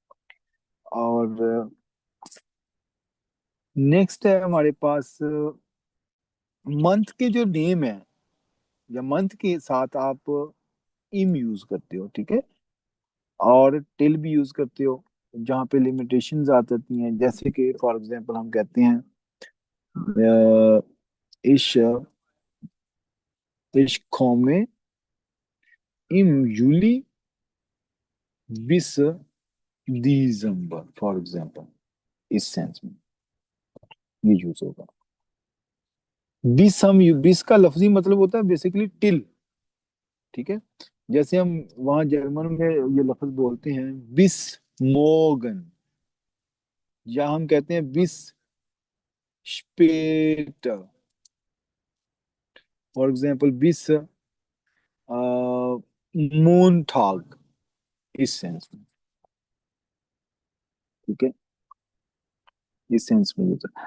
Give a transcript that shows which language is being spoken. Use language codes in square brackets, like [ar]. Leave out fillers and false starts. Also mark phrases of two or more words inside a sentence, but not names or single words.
[hi] और नेक्स्ट है हमारे पास मंथ के जो नेम है, या मंथ के साथ आप इम यूज करते हो, ठीक है, और टिल भी यूज करते हो जहाँ पे लिमिटेशंस आ जाती हैं। जैसे कि [en] for example [hi] हम कहते हैं [de] ich ich komme im Juli bis [hi] दिसंबर, [en] for example, [hi] इस सेंस में ये यूज होगा। बिस का लफ्जी मतलब होता है [en] basically till, [hi] ठीक है। जैसे हम वहां जर्मन में ये लफ्ज बोलते हैं [de] bis morgen, [hi] या हम कहते हैं [de] bis später, [en] for example [de] bis Montag, [hi] इस सेंस में, ठीक है, इस सेंस में यूज है।